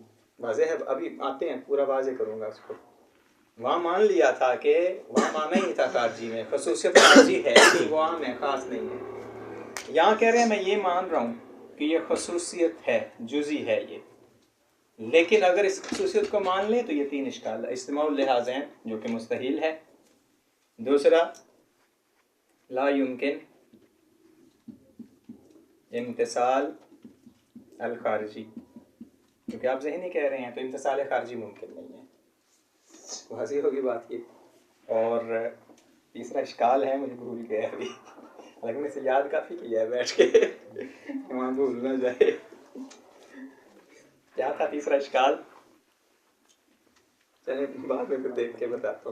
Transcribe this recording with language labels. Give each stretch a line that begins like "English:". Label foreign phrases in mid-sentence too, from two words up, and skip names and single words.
Urdu: واضح ہے, ابھی آتے ہیں پورا واضح کروں گا اس کو. وہاں مان لیا تھا کہ وہاں مانا ہی تھا خارجی میں, خصوصیت خارجی ہے کہ وہ عام ہے خاص نہیں ہے. یہاں کہہ رہے ہیں میں یہ مان رہا ہوں کہ یہ خصوصیت ہے, جزئی ہے یہ, لیکن اگر اس خصوصیت کو مان لیں تو یہ تین اشکال ہے.
Arabic: اجتماع اللحاظین
Urdu: جو کہ مستحیل ہے.
Arabic: دوسرا لا یمکن امتصال الخارجی,
Urdu: کیونکہ آپ ذہنی کہہ رہے ہیں تو امتصال خارجی ممکن نہیں ہے. واضح ہوگی بات یہ. اور تیسرا اشکال ہے, مجھے بھول گیا ابھی, لیکن اسے یاد کافی کیا ہے بیٹھ کے, وہاں بھول نہ جائے. کیا تھا تیسرا اشکال؟ چلے بعد میں پھر دیکھ کے بتاتا ہوں.